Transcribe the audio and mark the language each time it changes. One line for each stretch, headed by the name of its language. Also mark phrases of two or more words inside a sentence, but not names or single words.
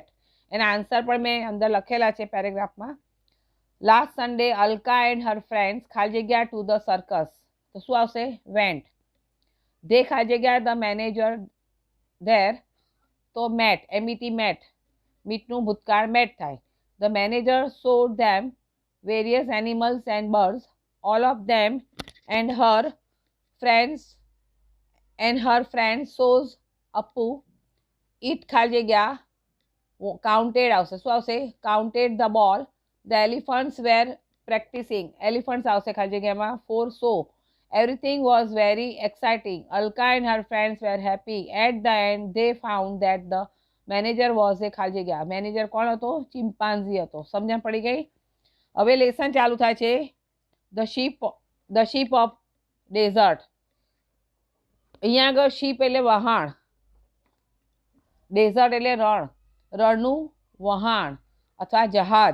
Gujarati: એના આન્સર પણ મેં અંદર લખેલા છે પેરેગ્રાફમાં.
English: Last Sunday Alka and her friends
Gujarati: ખાલી જગ્યા
English: to the circus,
Gujarati: તો શું આવશે? વેન્ટ. ધે ખાલી જગ્યા
English: the manager there,
Gujarati: તો મેટ, MET, મીટનું ભૂતકાળ મેટ થાય.
English: The manager showed them various animals and birds, all of them and her friends shows Appu.
Gujarati: It ખાલી જગ્યા counted આવશે, શું આવશે?
English: Counted the ball. The elephants were practicing, elephants
Gujarati: આવશે ખાલી જગ્યામાં
English: for show. Everything was very exciting. Alka and her friends were happy. At the end, they found that the manager was a
Gujarati: ખાલી જગ્યા. મેનેજર કોણ હતો? ચિમ્પાન્ઝી હતો. સમજણ પડી ગઈ? હવે લેસન ચાલુ થાય છે.
English: The ship of desert.
Gujarati: અહીંયા આગળ શીપ એટલે વહાણ, ડેઝર્ટ એટલે રણ, રણનું વહાણ અથવા જહાજ.